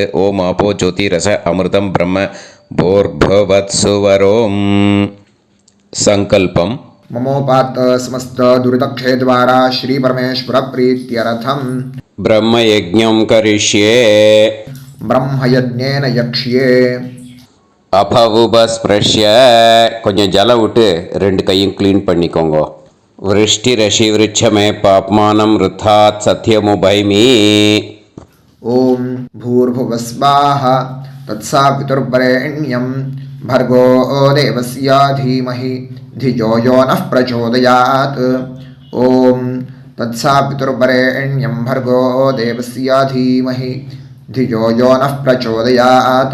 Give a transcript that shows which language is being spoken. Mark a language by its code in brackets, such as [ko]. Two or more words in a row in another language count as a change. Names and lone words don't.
[sa] ओं आपो ज्योतिरस अमृतं ब्रह्म भोर्भुवत्सुवरों. संकल्पम ममोपात समस्त दुर्दक्षे द्वारा श्री परमेश्वर प्रीत्यर्थम ब्रह्मयज्ञं करिष्ये. ब्रह्मयज्ञेन यक्ष्ये. [ta] அபவுபஸ்பிரஷ்ய கொஞ்சம் ஜலம் விட்டு ரெண்டு கையும் க்ளீன் பண்ணிக்கோங்க. [sa] वृष्टि रषि वृक्षमे पाप्मानम् रुत्तात् सत्यमुपैमि. ओम भूर्भुवस्वाः तत्सवितुर्वरेण्यं भर्गो देवस्य धीमहि धियो यो नः प्रचोदयात्. ओम तत्सवितुर्वरेण्यं भर्गो देवस्य धीमहि धियो यो नः प्रचोदयात्.